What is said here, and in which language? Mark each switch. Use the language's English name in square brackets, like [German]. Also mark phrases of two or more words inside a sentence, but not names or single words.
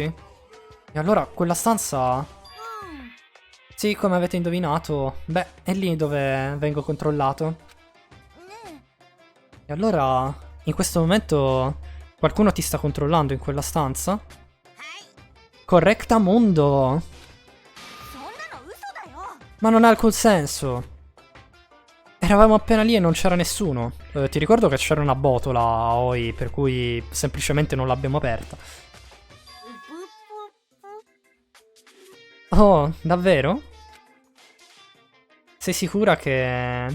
[Italian] E allora quella stanza... Sì, come avete indovinato, beh, è lì dove vengo controllato. [Japanese] ね [Italian] E allora, in questo momento, qualcuno ti sta controllando in quella stanza? Correctamundo! [Japanese] そんなの嘘だよ [Italian] Ma non ha alcun senso. Eravamo appena lì e non c'era nessuno. Ti ricordo che c'era una botola a Oi, per cui semplicemente non l'abbiamo aperta. [Japanese] ぷぷぷ [Italian] Oh, davvero? Sei sicura che...